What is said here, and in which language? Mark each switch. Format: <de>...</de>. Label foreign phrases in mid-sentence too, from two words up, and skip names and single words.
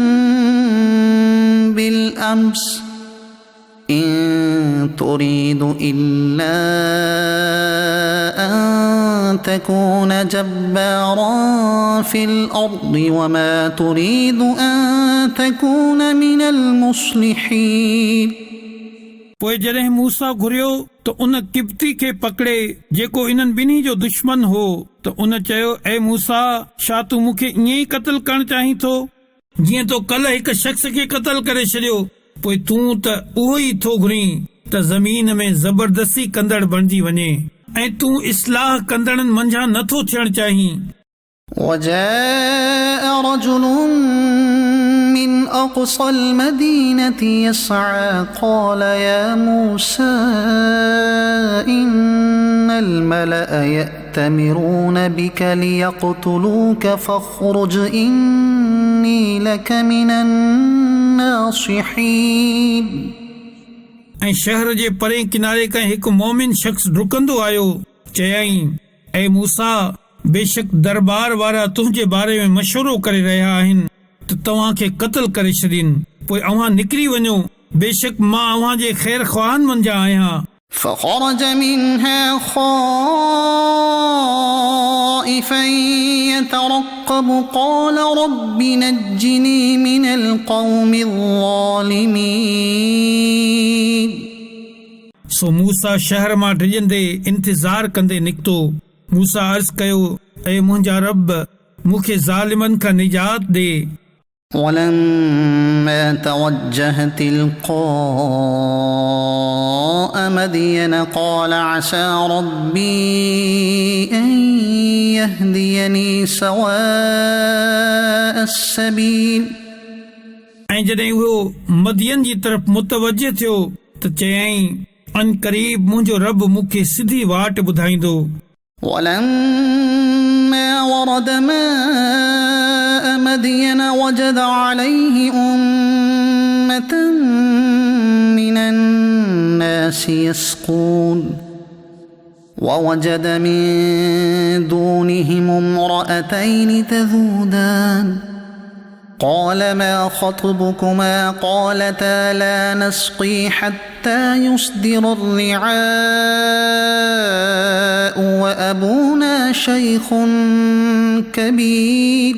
<ar>بالأمس إن تريد إلا أن تكون جبارا في الأرض وما تريد أن تكون من المصلحين.</ar> <sd>पोइ जॾहिं मूसा घुरियो त उन किब्ती खे पकड़े जेको इन्हनि ॿिन्ही जो दुश्मन हो त उन चयो ऐ मूसा छा तूं मूंखे ईअं ई क़त्ल करणु चाहीं थो जीअं तो कल्ह हिकु शख़्स खे क़त्ल करे छॾियो। पोइ तूं त उहो ई थो घुरीं त ज़मीन में ज़बरदस्ती कंदड़ बणिजी वञे ऐं तूं इस्लाह कंदड़नि मंझां नथो थियणु चाहीं।</sd> <ar>وجاء رجل من أقصى المدينة يسعى قال يا موسى إن الملأ يأتمرون بك ليقتلوك فاخرج إني لك من الناصحين.</ar> <sd>ऐं शहर जे परे किनारे खां हिकु मोमिन शख़्स डुकंदो आयो चयाईं ऐ मूसा बेशक दरबार वारा तुंहिंजे बारे में मशवरो करे रहिया आहिनि त तव्हां खे क़त्ल करे छॾीनि। पोइ अव्हां निकिरी वञो बेशक मां अव्हां जे ख़ैर ख़्वाहनि मंझां आहियां।</sd> <ar>فخرج منها خائفا يترقب قال رب نجني من القوم الظالمين.</ar> <sd>सो मूसा शहर मां डिॼंदे इंतज़ार कंदे निकितो। मूसा अर्ज़ कयो ऐ मुंहिंजा रब मूंखे ज़ालिमनि खां निजात ॾे।</sd> <ar>ولما توجه تلقاء مدين قال عسى ربي أن يهديني سواء السبيل.</ar> <sd>ऐं जॾहिं उहो मदियन जी तरफ़ मुतवजह थियो त चयाईं अन क़रीब मुंहिंजो रब मूंखे सिधी वाट ॿुधाईंदो।</sd> <ar>ولما ورد ماء مدين وجد عليه أمة من الناس يسقون ووجد من دونهم امرأتين تذودان قال ما خطبكما قالتا لا نسقي حتى يصدر الرعاء وأبونا شيخ كبير.</ar>